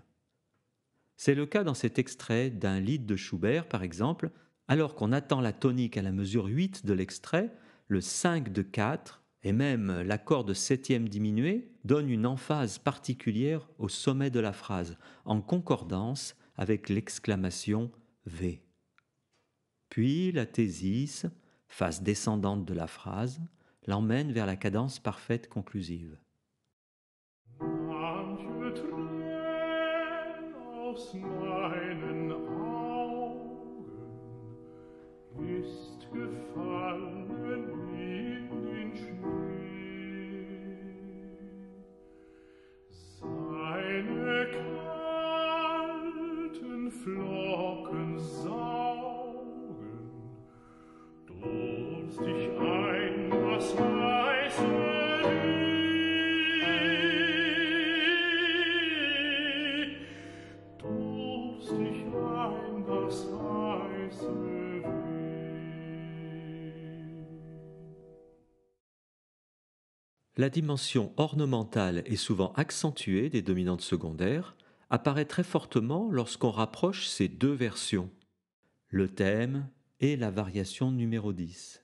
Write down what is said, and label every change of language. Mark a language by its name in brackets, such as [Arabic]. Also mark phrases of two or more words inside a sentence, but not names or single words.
[French] C'est le cas dans cet extrait d'un lied de Schubert, par exemple, alors qu'on attend la tonique à la mesure 8 de l'extrait, le 5 de 4 et même l'accord de septième diminué donnent une emphase particulière au sommet de la phrase, en concordance avec l'exclamation V. Puis la thésis, phase descendante de la phrase, l'emmène vers la cadence parfaite conclusive. [German] Manche Tränen aus meinen Augen ist gefallen in den Schnee. Seine kalten Flocken saugen durstig ein das weiße Weh. Durstig ein das weiße Weh. [French] La dimension ornementale et souvent accentuée des dominantes secondaires apparaît très fortement lorsqu'on rapproche ces deux versions, le thème et la variation numéro 10.